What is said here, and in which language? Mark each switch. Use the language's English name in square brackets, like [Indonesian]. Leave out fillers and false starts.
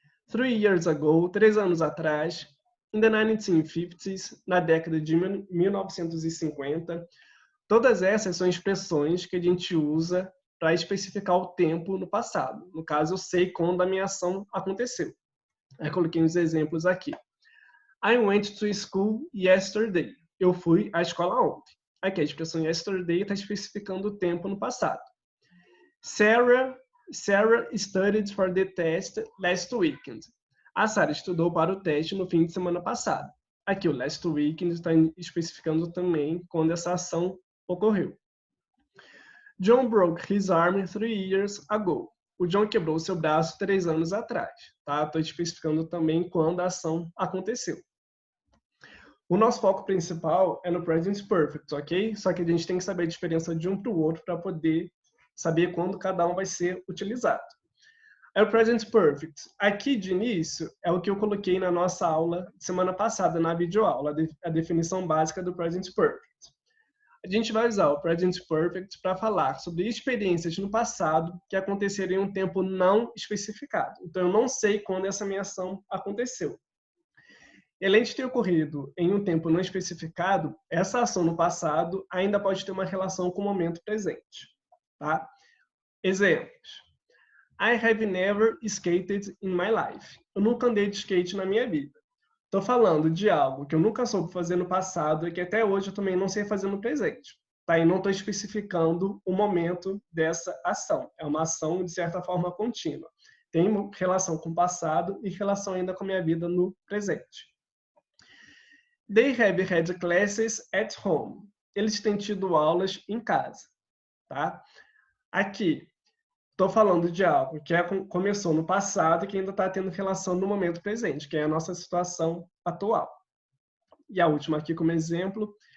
[English] 3 years ago, [Portuguese] 3 anos atrás, [English] in the 1950s, [Portuguese] na década de 1950. Todas essas são expressões que a gente usa para especificar o tempo no passado. No caso, eu sei quando a minha ação aconteceu. Aí coloquei uns exemplos aqui. [English] I went to school yesterday. [Portuguese] Eu fui à escola ontem. Aqui a expressão yesterday está especificando o tempo no passado. [English] Sarah studied for the test last weekend. [Portuguese] A Sarah estudou para o teste no fim de semana passado. Aqui o last weekend está especificando também quando essa ação ocorreu. [English] John broke his arm 3 years ago. [Portuguese] O John quebrou seu braço 3 anos atrás. Tá? Estou especificando também quando a ação aconteceu. O nosso foco principal é no Present Perfect, ok? Só que a gente tem que saber a diferença de um para o outro para poder saber quando cada um vai ser utilizado. É o Present Perfect. Aqui, de início, é o que eu coloquei na nossa aula de semana passada, na videoaula, a definição básica do Present Perfect. A gente vai usar o Present Perfect para falar sobre experiências no passado que aconteceram em um tempo não especificado. Então, eu não sei quando essa minha ação aconteceu. E além de ter ocorrido em um tempo não especificado, essa ação no passado ainda pode ter uma relação com o momento presente. Tá? Exemplos. [English] I have never skated in my life. [Portuguese] Eu nunca andei de skate na minha vida. Estou falando de algo que eu nunca soube fazer no passado e que até hoje eu também não sei fazer no presente. Tá? E não estou especificando o momento dessa ação. É uma ação, de certa forma, contínua. Tem relação com o passado e relação ainda com a minha vida no presente. [English] They have had classes at home. [Portuguese] Eles têm tido aulas em casa. Tá? Aqui, estou falando de algo que começou no passado e que ainda está tendo relação no momento presente, que é a nossa situação atual. E a última aqui como exemplo.